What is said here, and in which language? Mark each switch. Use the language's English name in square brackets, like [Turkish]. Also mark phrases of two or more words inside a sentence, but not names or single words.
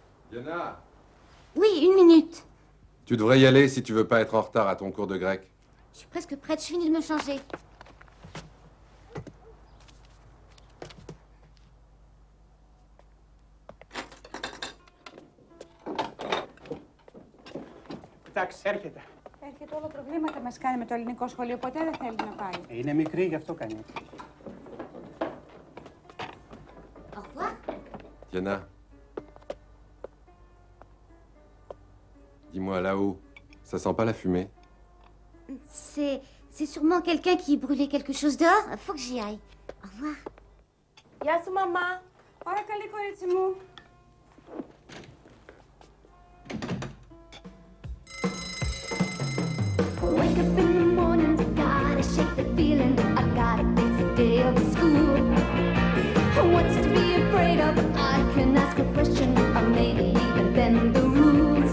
[French] Yana, Oui, 1 minute. tu devrais y aller si tu veux pas être en retard à ton cours de grec. Je suis presque prête, je finis de me changer. [Greek] Εντάξει, έρχεται. Έρχεται όλο προβλήματα μας κάνει με το ελληνικό σχολείο. Ποτέ δεν θέλει να πάει. Είναι μικρή, γι' αυτό κάνει έτσι. [French] Au revoir. Yana, dis-moi là-haut, ça sent pas la fumée? C'est sûrement quelqu'un qui brûlait quelque chose dehors. Faut que j'y aille. Au revoir. [Greek] Γεια σου, μαμά. Ωρα καλή, κορίτσι μου. [English] Wake up in the morning, gotta shake the feeling. I gotta face the day of school. What's to be afraid of? I can ask a question, or maybe even bend the rules.